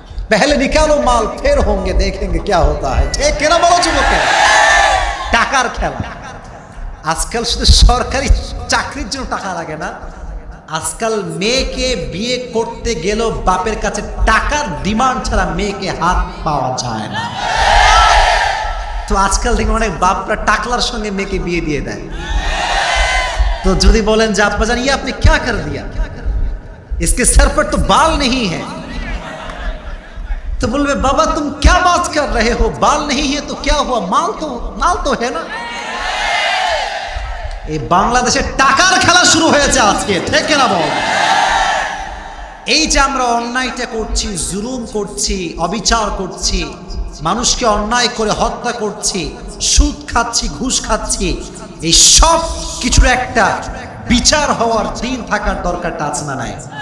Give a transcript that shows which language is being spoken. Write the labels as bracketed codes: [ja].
[hi] पहले निकालो माल फिर होंगे देखेंगे क्या होता है। [bn] ঠিক কেন বলো যুবকে? টাকার খেলা। আজকাল শুধু সরকারি চাকরির জন্য টাকা লাগে না, আজকাল মেয়েকে বিয়ে করতে গেলেও বাপের কাছে টাকার ডিমান্ড ছাড়া মেয়েকে হাত পাওয়া যায় না। তো আজকাল থেকে অনেক বাপরা টাকলার সঙ্গে মেয়েকে বিয়ে দিয়ে দেয়। তো যদি বলেন যে আপা জান, [hi] ये आपने क्या कर दिया, इसके सर पर तो बाल नहीं है, तो बोलबे बाबा तुम क्या बात कर रहे हो, बाल नहीं है तो क्या हुआ, माल तो है ना। [bn] এই বাংলাদেশে টাকার খেলা শুরু হয়েছে আজকে, ঠিক না বল? এই যে আমরা অন্যায়টা করছি, জুলুম করছি, অবিচার করছি, মানুষকে অন্যায় করে হত্যা করছি, সুদ খাচ্ছি, ঘুষ খাচ্ছি, এই সব কিছুর একটা বিচার হওয়ার দিন থাকার দরকারটা আছে না নাই?